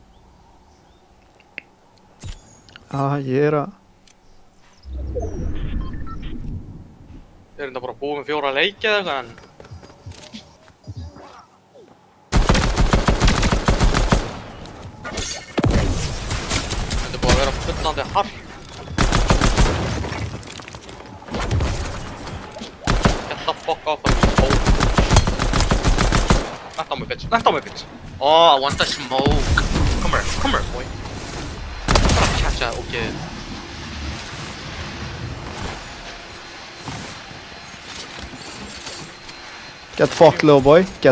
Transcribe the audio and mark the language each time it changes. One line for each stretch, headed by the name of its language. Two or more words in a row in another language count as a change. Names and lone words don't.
Icelandic: Ég er að... Ég er enda bara búið með 4 leiki eða eitthvað en... Þetta er búið að vera fullandi hart.
English: Get the fuck off of this smoke. Left on me bitch. Oh, I want the smoke. Come here boy. Bara catch that, okay. Get fucked little boy,